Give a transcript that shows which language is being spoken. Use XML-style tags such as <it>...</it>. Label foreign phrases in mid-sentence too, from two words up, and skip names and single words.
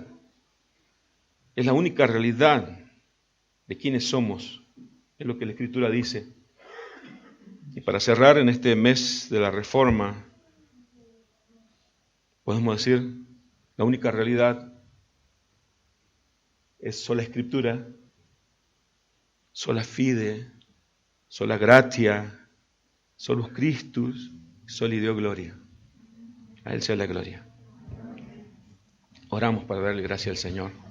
<es>Es la única realidad de quiénes somos. Es lo que la Escritura dice. Y para cerrar en este mes de la Reforma, podemos decir, la única realidad es sola Escritura,</es> <la>sola fide, sola gratia, solus Christus, soli Deo gloria.</la> <es>A Él sea la gloria. Oramos para darle gracias al Señor.</es>